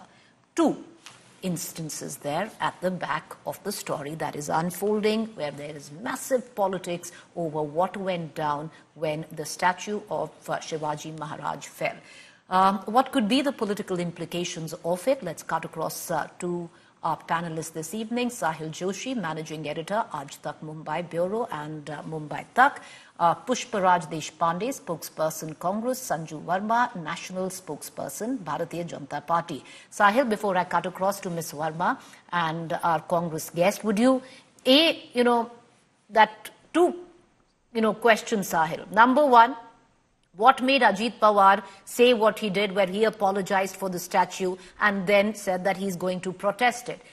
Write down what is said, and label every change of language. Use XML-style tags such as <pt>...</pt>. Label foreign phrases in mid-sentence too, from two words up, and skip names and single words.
<en>Two instances there at the back of the story that is unfolding, where there is massive politics over what went down when the statue of Shivaji Maharaj fell. What could be the political implications of it? Let's cut across to our panelists this evening. Sahil Joshi, Managing Editor, Aaj Tak Mumbai Bureau and Mumbai Tak. Pushparaj Deshpande, Spokesperson Congress. Sanju Verma, National Spokesperson, Bharatiya Janata Party. Sahil, before I cut across to Ms. Verma and our Congress guest, would you, two questions, Sahil. Number one, what made Ajit Pawar say what he did, where he apologized for the statue and then said that he's going to protest it?</en>